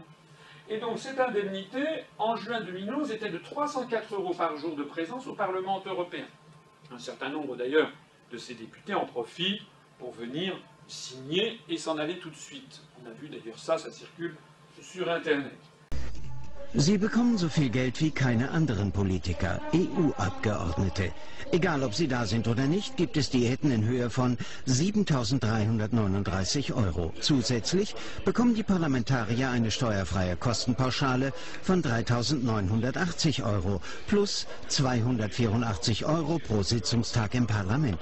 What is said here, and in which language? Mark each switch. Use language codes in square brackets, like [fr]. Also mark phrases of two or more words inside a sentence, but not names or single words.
[fr] Et donc cette indemnité, en juin 2011, était de 304 euros par jour de présence au Parlement européen. Un certain nombre d'ailleurs de ces députés en profitent pour venir signer et s'en aller tout de suite. On a vu d'ailleurs ça circule sur Internet. [de] Sie bekommen so viel Geld wie keine anderen Politiker, EU-Abgeordnete. Egal, ob sie da sind oder nicht, gibt es Diäten in Höhe von 7.339 Euro. Zusätzlich bekommen die Parlamentarier eine steuerfreie Kostenpauschale von 3.980 Euro plus 284 Euro pro Sitzungstag im Parlament.